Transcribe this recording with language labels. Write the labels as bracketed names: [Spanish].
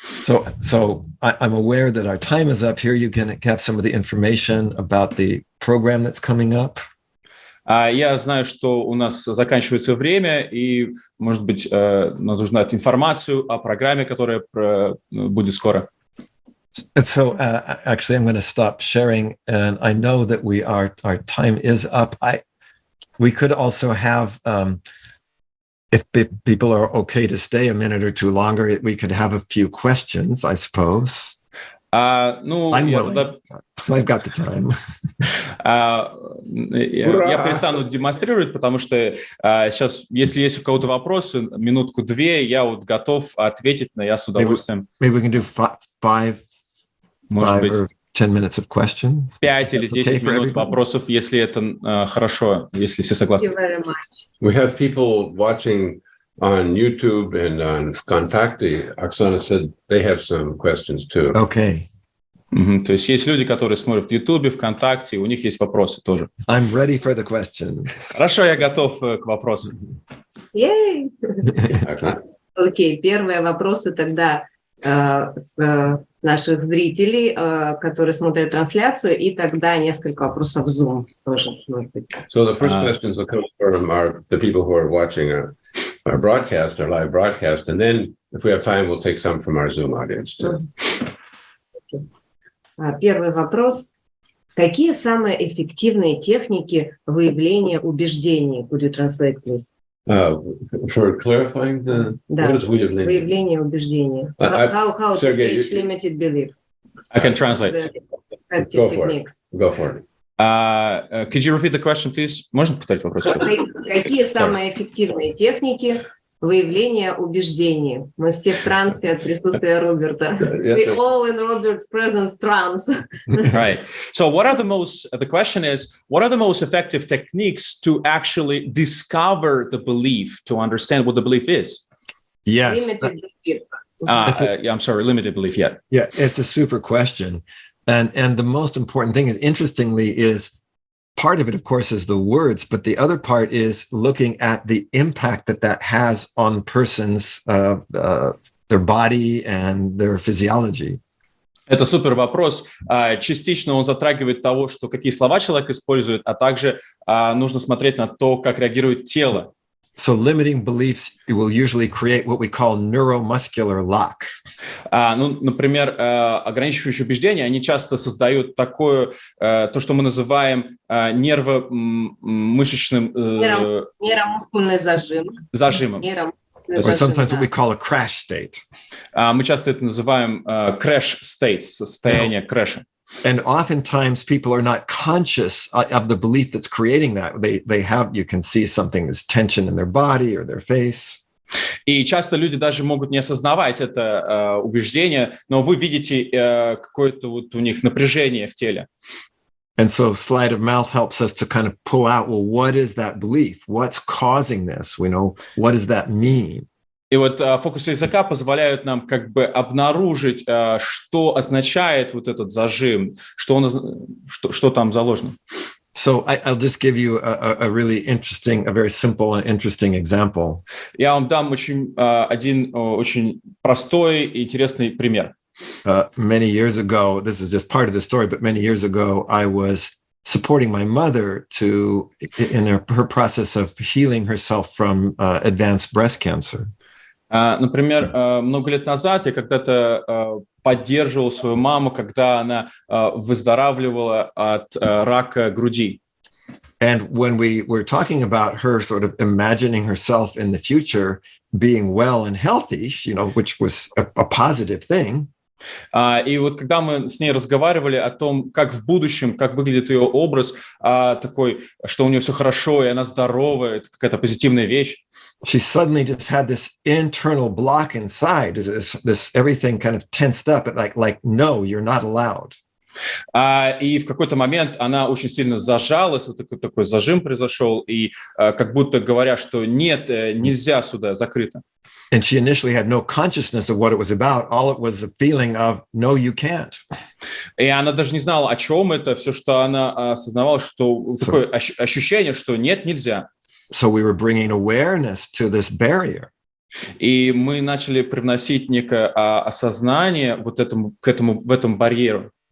[English] So I'm aware that our time is up. Here you can have some of the information about the program that's coming up. [Russian] Я знаю, что у нас заканчивается время, и, может быть, нам нужно дать информацию о программе, которая будет скоро. [English] And so actually, I'm going to stop sharing, and I know that our time is up. We could also have, if people are okay to stay a minute or two longer, we could have a few questions, I suppose. I'm willing. I've got the time. [Russian] Я перестану демонстрировать, потому что сейчас, если есть у кого-то вопросы, минутку-две, я вот готов ответить, но я с удовольствием. [English] Maybe we can do five or 10 minutes of questions. [Russian] 5 или 10 минут вопросов, если это хорошо, если все согласны. [English] We have people watching on YouTube and on Kontakte. Oksana said they have some questions too. Okay. [Russian] То есть есть люди, которые смотрят в YouTube, ВКонтакте, у них есть вопросы тоже. [English] I'm ready for the questions. [Russian] Хорошо, я готов к вопросам. [English] Yay! [Russian] Окей, первые вопросы тогда с наших зрителей, которые смотрят трансляцию, и тогда несколько вопросов в Zoom тоже, может быть. [English] So the first questions will come from the people who are watching our broadcast, our live broadcast, and then if we have time, we'll take some from our Zoom audience too. [Russian] Первый вопрос. Какие самые эффективные техники выявления убеждений? [English] Could you translate, please? For clarifying what is [Russian] выявление убеждения. [English] How to teach limited belief? I can translate. Go for it. Go for it. Could you repeat the question, please? [Russian] Можно повторить вопрос? Какие самые эффективные техники выявления убеждений? Мы все в трансе от присутствия Роберта. [English] We all in Robert's presence trance. Right. So the question is, what are the most effective techniques to actually discover the belief, to understand what the belief is? Yes. Limited belief. I'm sorry, limited belief, yeah. Yeah, it's a super question. And the most important thing, interestingly, is part of it, of course, is the words, but the other part is looking at the impact that has on persons, their body and their physiology. [Russian] Это супер вопрос. Частично он затрагивает того, что какие слова человек использует, а также нужно смотреть на то, как реагирует тело. [English] So limiting beliefs will usually create what we call neuromuscular lock. [Russian] Например, ограничивающие убеждения, они часто создают такое, то, что мы называем нервомышечным нейромускульный зажимом. [English] Or sometimes what we call a crash state. [Russian] Мы часто это называем crash state, состояние крэша. [English] And oftentimes people are not conscious of the belief that's creating that. They have, you can see something, there's tension in their body or their face. [Russian] И часто люди даже могут не осознавать это убеждение, но вы видите какое-то вот у них напряжение в теле. [English] And so sleight of mouth helps us to kind of pull out, well, what is that belief? What's causing this? What does that mean? [Russian] И вот фокусы языка позволяют нам как бы обнаружить, что означает вот этот зажим, что там заложено. [English] So I'll just give you a really interesting, a very simple and interesting example. [Russian] Я вам дам один очень простой и интересный пример. [English] Many years ago, this is just part of the story, but many years ago, I was supporting my mother in her process of healing herself from advanced breast cancer. [Russian] Например, много лет назад я когда-то поддерживал свою маму, когда она выздоравливала от рака груди. [English] And when we were talking about her sort of imagining herself in the future being well and healthy, which was a positive thing. [Russian] И вот когда мы с ней разговаривали о том, как в будущем, как выглядит ее образ, такой, что у нее все хорошо, и она здоровая, это какая-то позитивная вещь. [English] She suddenly just had this internal block inside, this everything kind of tensed up, like no, you're not allowed. [Russian] И в какой-то момент она очень сильно зажалась, вот такой зажим произошел, и как будто говоря, что нет, нельзя сюда, закрыто. [English] And she initially had no consciousness of what it was about. All it was a feeling of, no, you can't. [Russian] И она даже не знала, о чем это, все, что она осознавала, что такое ощущение, что нет, нельзя. [English] So we were bringing awareness to this barrier. [Russian] И мы начали привносить некое осознание в этом барьеру.